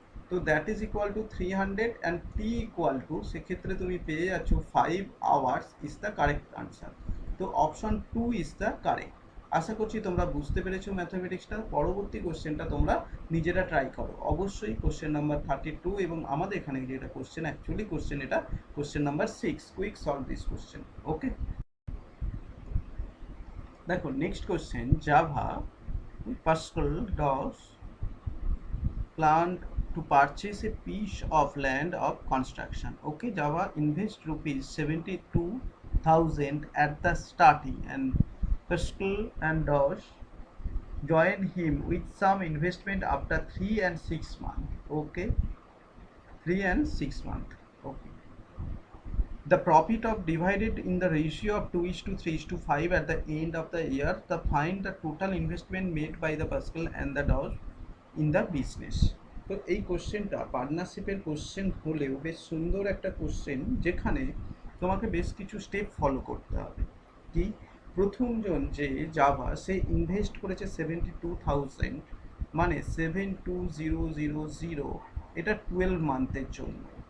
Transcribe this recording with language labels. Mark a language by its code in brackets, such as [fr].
[en] তো that is equal to 300 and T equal to, [bn] সেক্ষেত্রে তুমি পেয়ে যাচ্ছ [en] 5 hours is the correct answer. [bn] তো [en] Option 2 is the correct. [bn] আশা করছি তোমরা বুঝতে পেরেছো ম্যাথমেটিক্সটা। পরবর্তী কোশ্চেনটা তোমরা নিজেরা ট্রাই করো অবশ্যই। কোশ্চেন নাম্বার 32, এবং আমাদের এখানে যেটা কোশ্চেন, অ্যাকচুয়ালি কোশ্চেন এটা question number 6, [en] Quick solve this question. Okay, দেখো next question, Java Pascal Dosh planned to purchase a piece of land of construction. Okay, Java invest rupees 72,000 at the starting, and Pascal and Dosh join him with some investment after 3 and 6 months. Okay, 3 and 6 months. Okay, the profit of divided in the ratio of 2:3:5 at the end of the year. The find the total investment made by the Pascal and the Dosh in the business. [bn] তো এই কোশ্চেনটা পার্টনারশিপের question হলেও বেশ সুন্দর একটা question, যেখানে তোমাকে বেশ কিছু স্টেপ ফলো করতে হবে। কি, প্রথমজন যে জাভা, সে ইনভেস্ট করেছে 72,000, মানে 72000, এটা 12 মান্থের জন্য।